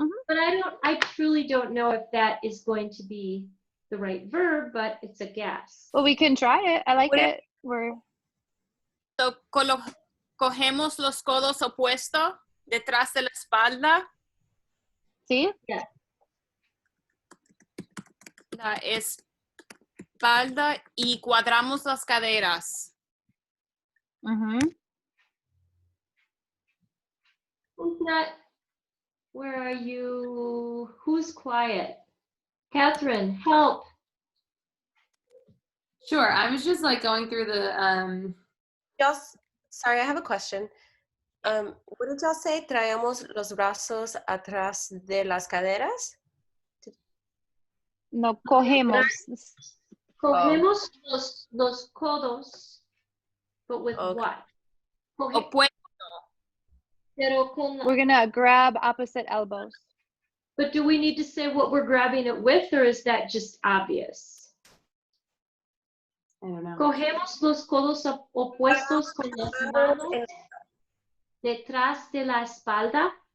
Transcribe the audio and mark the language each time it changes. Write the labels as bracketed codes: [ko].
[en] But I truly don't know if that is going to be the right verb, but it's a guess. Well, we can try it. I like it. [es] So cogemos los codos opuestos detrás de la espalda. [en] See? Yeah. That is [es] espalda y cuadramos las caderas. Mm-hmm. [en] Who's not? Where are you? Who's quiet? Catherine, help. Sure. I was just like going through the Y'all, sorry, I have a question. What did y'all say? [es] Traemos los brazos atrás de las caderas? No, cogemos. Cogemos los codos, [en] but with Okay. what? [es] Opuesto. Pero con, [en] We're gonna grab opposite elbows. but do we need to say what we're grabbing it with, or is that just obvious? I don't know. [es] Cogemos los codos opuestos con las manos detrás de la espalda.